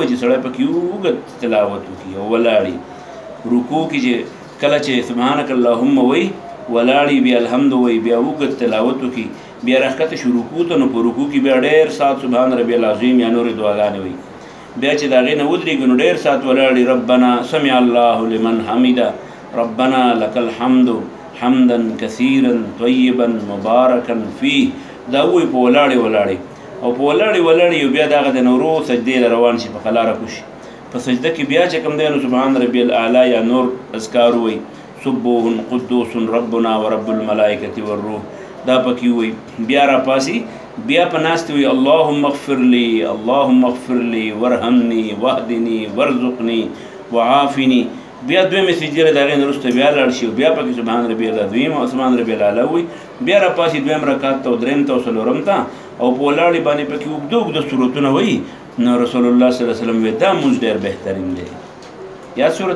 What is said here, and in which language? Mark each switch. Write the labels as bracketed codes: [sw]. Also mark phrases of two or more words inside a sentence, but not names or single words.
[ps] چې سړی پکې اوږد تلاوت وکړي او ولاړي رکوع کې چې کله چې [ar] سبحانک اللهم [ps] وایي ولاړي بیا الحمد وایي بیا اوږد تلاوت وکړي بیا راښکته شو رکوع ته، نو په رکوع کې بیا ډېر ساعت [ar] سبحان ربي العظیم [ps] یا نورې دعاګانې وایي. بیا چې د هغې نه ودرېږي نو ډېر ساعت ولاړي [ar] ربنا سمع الله لمن حمده ربنا لك الحمد حمدا كثيرا طيبا مباركا فيه. [ps] دا وایي په ولاړې ولاړې او په ولاړې ولاړې یو بیا دغه د نورو سجدې له روان شي په قلاره کوشي. په سجده کې بیا چې کوم دی نو [ar] سبحان ربي الاعلی [ps] یا نور اذکار وایي [ar] سبوح قدوس ربنا ورب الملائکة والروح [ps] دا پکې وایي. بیا راپاسي بیا په ناستې وایي [ar] اللهم اغفر لي اللهم اغفر لي وارحمني واهدني وارزقني وعافني. [ps] بیا دویمې سجدې له د هغې نه وروسته بیا لاړ شي او بیا پکې [ar] سبحان ربي العظیم [ps] او [ar] سبحان ربي الاعلی [ps] وایي. بیا راپاسي دویم رکعت ته او درېیم ته او څلورم ته او په ولاړې باندې پکې اوږده اوږده صورتونه وایي. نو رسول الله [ar] صلی الله علیه وسلم [ps] وی دا مونځ ډېر بهترین دی. یاد صورته.